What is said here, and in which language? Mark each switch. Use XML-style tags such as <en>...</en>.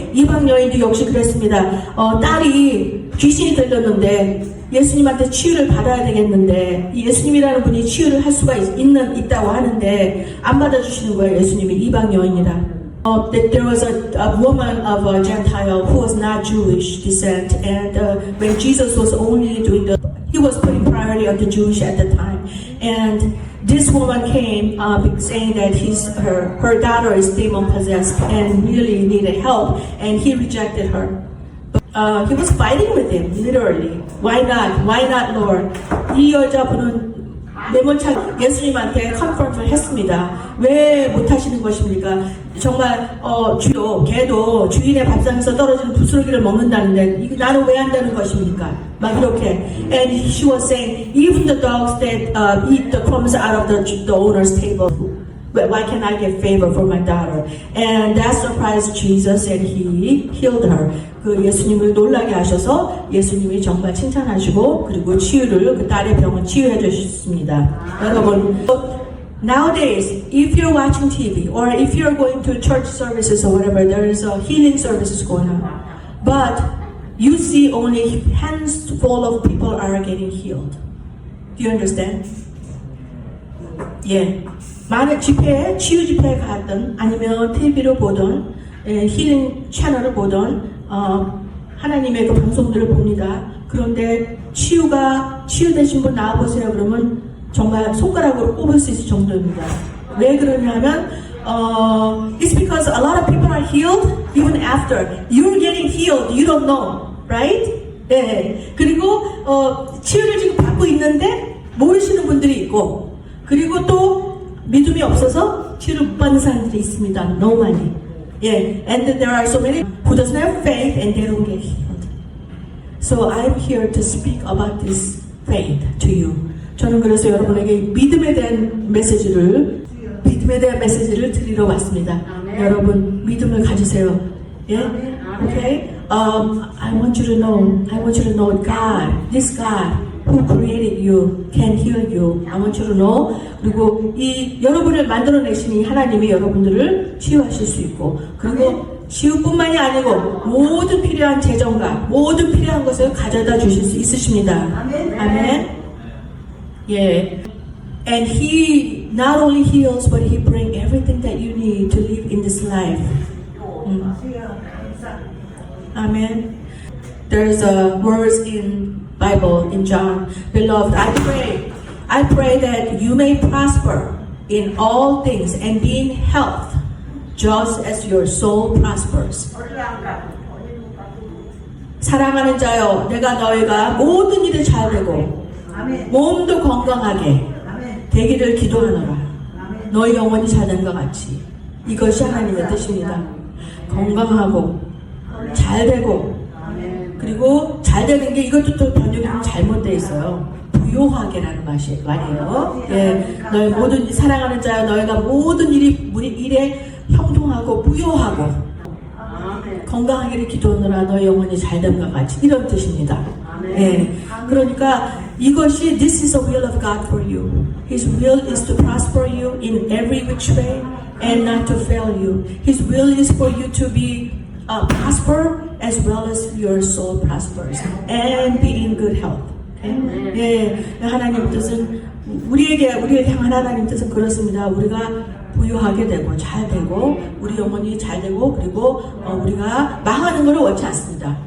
<ko>이방 여인도 역시 그랬습니다. 딸이 귀신이 들렸는데 예수님한테 치유를 받아야 되겠는데 예수님이라는 분이 치유를 할 수가 있다고 하는데 안 받아주시는 거예요. 예수님이 이방 여인이라.</ko> <en>There was a woman of a Gentile who was not Jewish descent, and when Jesus was only he was putting priority on the Jewish at the time, and this woman came saying that her daughter is demon possessed and really needed help, and he rejected her. But, he was fighting with him, literally. Why not? Why not, Lord?</en> <ko>이 여자분은 매몰차 예수님한테 컨퍼런트를 했습니다. 왜 못하시는 것입니까? 정말 개도 주인의 밥상에서 떨어지는 부스러기를 먹는다는데 이거 나는 왜 한다는 것입니까? 막 이렇게.</ko> <en>And she was saying, even the dogs that eat the crumbs out of the owner's table. Why can't I get favor for my daughter? And that surprised Jesus, and he healed her.</en> <ko>그 예수님을 놀라게 하셔서 예수님이 정말 칭찬하시고 그리고 그 딸의 병을 치유해 주셨습니다. 여러분,</ko> <en>nowadays, if you're watching TV or if you're going to church services or whatever, there is a healing services going on. But you see only handful of people are getting healed. Do you understand?</en> <ko>예. 많은 치유 집회에 갔던 아니면 TV로 보던 힐링 채널을 보던 하나님의 그 방송들을 봅니다. 그런데 치유되신 분 나와보세요. 그러면 정말 손가락으로 꼽을 수 있을 정도입니다. 왜 그러냐면</ko> <en>it's because a lot of people are healed even after you're getting healed, you don't know, right?</en> <ko>네. 그리고 치유를 지금 받고 있는데 모르시는 분들이 있고 그리고 또 믿음이 없어서 치유를 못 받는 사람들이 있습니다. 너무 많이.</ko> <en>Yeah, and there are so many who doesn't have faith and they don't get healed. So I'm here to speak about this faith to you.</en> <ko>저는 그래서 여러분에게 믿음에 대한 메시지를 드리러 왔습니다. 여러분 믿음을 가지세요.</ko> <en>Yeah, okay. I want you to know God, this God who created you can heal you. I want you to know.</en> <ko>그리고 이 여러분을 만들어내신 이 하나님이 여러분들을 치유하실 수 있고 그리고 치유뿐만이 아니고 모든 필요한 재정과 모든 필요한 것을 가져다 주실 수 있으십니다. 아멘. 예.</ko> <en>And He not only heals, but He brings everything that you need to live in this life. Amen. There's a words in Bible in John. Beloved, I pray that you may prosper in all things and be in health, just as your soul prospers.</en> <ko>사랑하는 자여, 내가 너희가 모든 일에 잘 되고 몸도 건강하게 되기를 기도하노라. 너희 영혼이 잘 된 것 같이. 이것이 하나님의 뜻입니다. 건강하고 잘 되고, 그리고 잘 되는 게 이것도 또 번역이 좀 잘못되어 있어요. 부요하게라는 말이에요. 예, 너희 모든 사랑하는 자여, 너희가 모든 일에 형통하고 부요하고 건강하기를 기도하노라. 너희 영혼이 잘됨과 같이, 이런 뜻입니다. 예, 그러니까 이것이</ko> <en>This is the will of God for you. His will is to prosper you in every which way and not to fail you. His will is for you to be prosper as well as your soul prospers and be in good health.</en> <ko>예, 하나님 뜻은 우리에게 향한 하나님 뜻은 그렇습니다. 우리가 부유하게 되고 잘 되고 우리 영혼이 잘 되고, 그리고 우리가 망하는 것을 원치 않습니다.</ko>